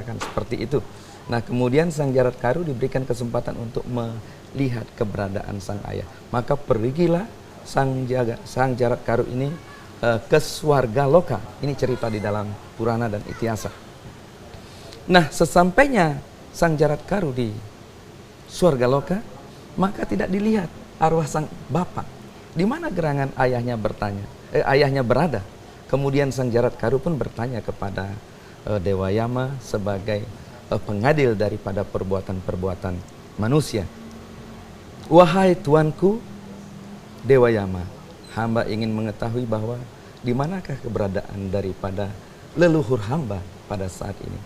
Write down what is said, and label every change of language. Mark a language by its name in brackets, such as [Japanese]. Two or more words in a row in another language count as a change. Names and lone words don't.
[Indonesian] Kan seperti itu. Nah, kemudian sang Jarat Karu diberikan kesempatan untuk melihat keberadaan sang ayah. Maka pergilah sang Jarat Karu ini ke swarga loka. Ini cerita di dalam Purana dan Itiasa. Nah, sesampainya sang Jarat Karu di swarga loka, maka tidak dilihat arwah sang bapak. Di mana gerangan ayahnya ayahnya berada. Kemudian sang Jarat Karu pun bertanya kepada Dewa Yama sebagai pengadil daripada perbuatan-perbuatan manusia. Wahai tuanku Dewa Yama, hamba ingin mengetahui bahwa di manakah keberadaan daripada leluhur hamba pada saat ini.